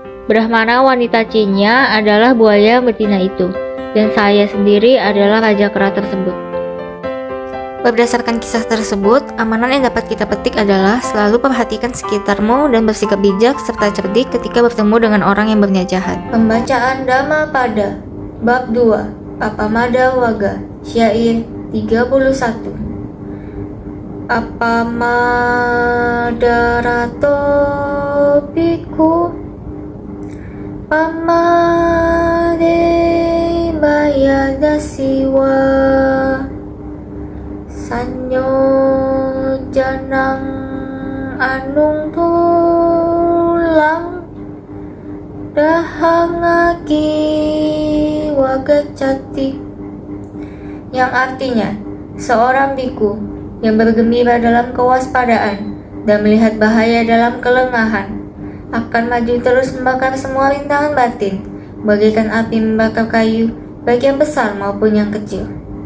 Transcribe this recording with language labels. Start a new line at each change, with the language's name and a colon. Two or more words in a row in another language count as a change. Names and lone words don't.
Indonesian: Brahmana wanita Cina adalah buaya betina itu, dan saya sendiri adalah raja kera tersebut. Berdasarkan kisah tersebut, amanan yang dapat kita petik adalah selalu perhatikan sekitarmu dan bersikap bijak serta cerdik ketika bertemu dengan orang yang berniat jahat. Pembacaan Dhammapada Bab 2 Appamada Wagga Syair 31.
Pali: Appamadarato bhikkhu pamade bayadasiwa sanyo janang anung tulang dahangaki wagacati,
Indonesian: yang artinya seorang biku yang bergembira dalam kewaspadaan dan melihat bahaya dalam kelengahan akan maju terus membakar semua rintangan batin bagaikan api membakar kayu, baik yang besar maupun yang kecil.